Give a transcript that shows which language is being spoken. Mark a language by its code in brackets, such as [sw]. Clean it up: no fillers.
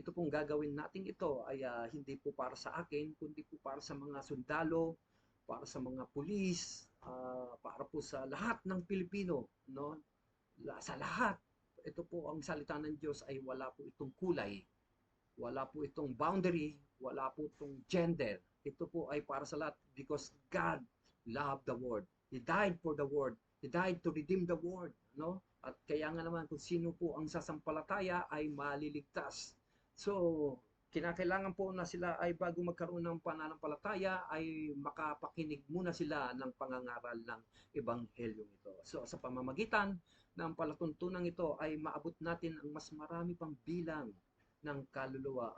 [tl] Ito pong gagawin natin ito ay hindi po para sa akin, kundi po para sa mga sundalo, para sa mga pulis, para po sa lahat ng Pilipino, sa lahat. Ito po ang salita ng Diyos ay wala po itong kulay, wala po itong boundary, wala po itong gender. Ito po ay para sa lahat, [en] because God loved the world. He died for the world. He died to redeem the world, no? [tl] At kaya nga naman kung sino po ang sasampalataya ay maliligtas. So, kinakailangan po na sila ay bago magkaroon ng pananampalataya ay makapakinig muna sila ng pangangaral ng ebanghelyong ito. So, sa pamamagitan ng palatuntunan ito ay maabot natin ang mas marami pang bilang ng kaluluwa.